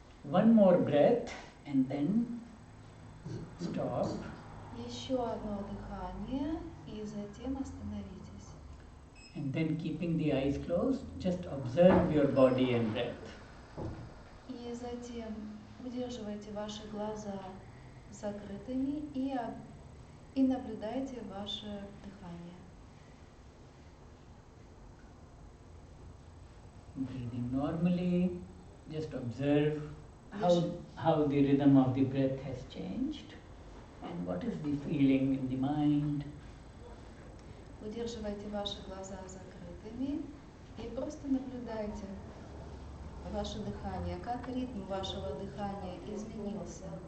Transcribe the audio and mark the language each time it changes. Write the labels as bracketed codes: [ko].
[en] one more breath and then stop. [ru] Еще одно дыхание и затем остановитесь. [en] And then keeping the eyes closed, just observe your body and breath. [ru] И затем удерживайте ваши глаза закрытыми и наблюдайте ваше дыхание. [en] Breathing normally, just observe how the rhythm of the breath has changed and what is the feeling in the mind. [ru] Удерживайте ваши глаза закрытыми и просто наблюдайте ваше дыхание, как ритм вашего дыхания изменился.